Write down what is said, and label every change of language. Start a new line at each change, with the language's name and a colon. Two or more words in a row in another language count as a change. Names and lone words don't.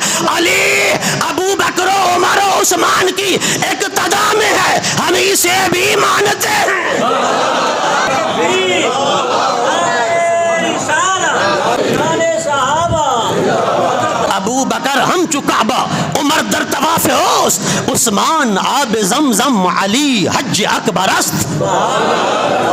Urdu: علی ابو بکر و عمر و عثمان کی اقتدا میں ہے، ہم اسے بھی مانتے ہیں۔
Persian: ابو بکر ہم چکعبہ، عمر در طواف اوست، عثمان آب زمزم، علی حج اکبر است۔